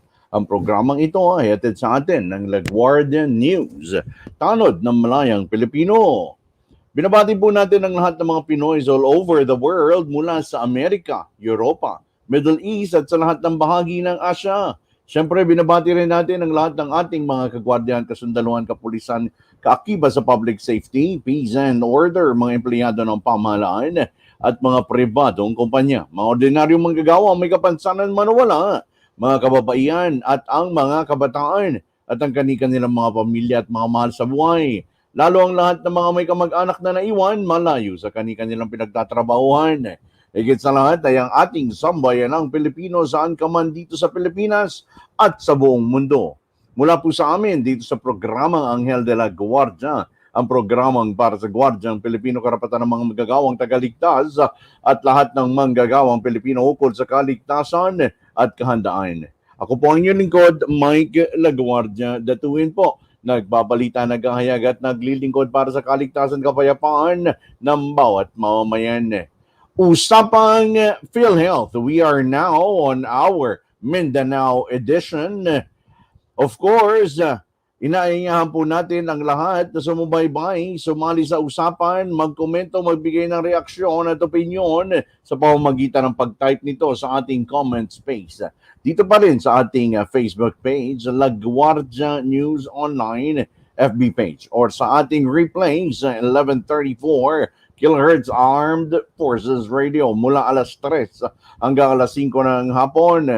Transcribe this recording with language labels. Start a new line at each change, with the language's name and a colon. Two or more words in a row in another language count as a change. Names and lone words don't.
Filipino: Ang programang ito ay hatid sa atin ng La Guardia News, tanod ng malayang Pilipino. Binabati po natin ang lahat ng mga Pinoys
English: all over the world
Filipino: mula sa Amerika, Europa, Middle East at sa lahat ng bahagi ng Asia. Siyempre, binabati rin natin ang lahat ng ating mga kagwardiyan, kasundaluhan, kapulisan, kaakiba sa
English: public safety, peace and order,
Filipino: mga empleyado ng pamahalaan at mga pribadong kumpanya. Mga ordinaryong manggagawa, may kapansanan man o wala, mga kababaihan at ang mga kabataan at ang kanilang mga pamilya at mga mahal sa buhay. Lalo ang lahat ng mga may kamag-anak na naiwan malayo sa kanilang pinagtatrabahuhan. Higit sa lahat ay ang ating sambayanang Pilipino saan ka man dito sa Pilipinas at sa buong mundo. Mula po sa amin dito sa programang Anghel de la Guardia, ang programang para sa Guardiang Pilipino karapatan ng mga manggagawang tagaligtas at lahat ng manggagawang Pilipino ukol sa kaligtasan at kahandaan. Ako po ang inyong lingkod, Mike Laguardia, datuin po. Nagbabalita, naghahayag at naglilingkod para sa kaligtasan kapayapaan ng bawat mamamayan. Usapang Philhealth.
English: We are now on our Mindanao edition. Of course,
Filipino: inaayahan po natin ang lahat na sumubaybay, sumali sa usapan, magkomento, magbigay ng reaksyon at opinyon sa pamamagitan ng pag-type nito sa ating comment space. Dito pa rin sa ating Facebook page, La Guardia News Online FB page, or sa ating replay sa 1134 kHz Armed Forces Radio mula alas 3 hanggang alas 5 ng hapon.